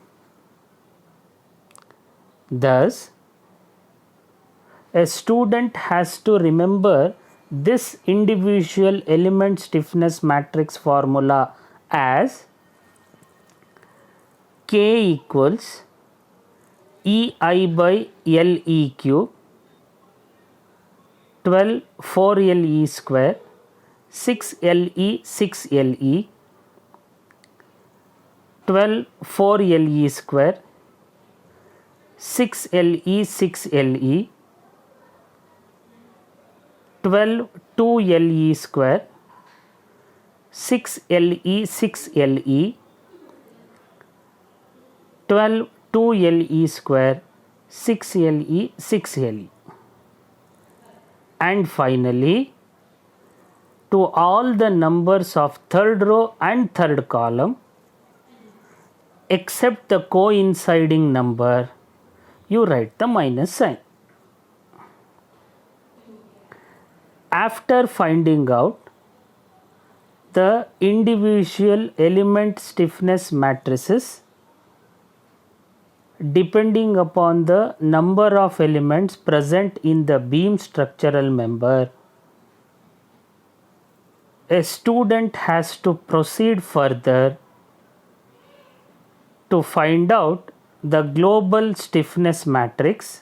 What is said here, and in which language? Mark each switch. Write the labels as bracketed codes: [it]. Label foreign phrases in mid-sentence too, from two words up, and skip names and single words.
[en] Thus, a student has to remember this individual element stiffness matrix formula as K equals EI by LE cube 12 4LE square 6LE 6LE 12 4LE square 6LE 6LE 12 2LE square 6LE 6LE 12 2LE square 6LE 6LE, and finally to all the numbers of third row and third column except the coinciding number, you write the minus sign. After finding out the individual element stiffness matrices depending upon the number of elements present in the beam structural member, a student has to proceed further to find out the global stiffness matrix.